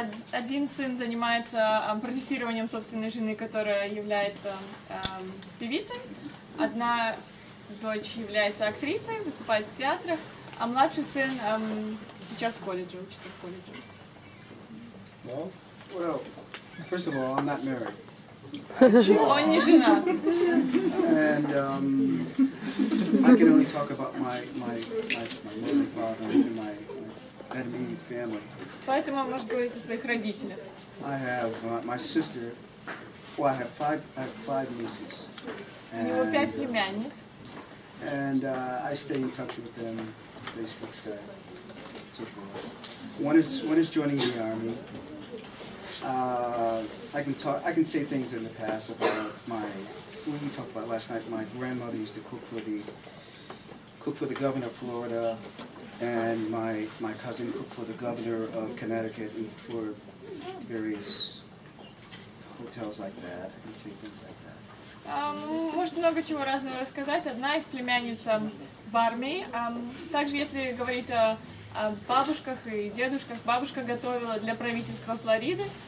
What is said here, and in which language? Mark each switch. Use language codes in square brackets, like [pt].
[ru] Один сын занимается продюсированием собственной жены, которая является певицей. Одна дочь является актрисой, выступает в театрах, а младший сын сейчас в колледже, учится в колледже. [en] Well, first of all, I'm not married. [ru] Он не женат. [en] And I can only talk about my mother and father and my immediate family. [ru] Поэтому он может говорить о своих родителях. [en] I have my sister. Well, I have five nieces. [ru] У него 5 племянниц. [en] And I stay in touch with them, Facebook, Skype, so forth. One is joining the army. I can say things in the past about what we talked about last night. My grandmother used to cook for the governor of Florida, and my cousin cooked for the governor of Connecticut and for various hotels like that. I can say things like that. [ru] Может много чего разного рассказать. Одна из племянниц в армии. Также, если говорить о бабушках и дедушках, бабушка готовила для правительства Флориды.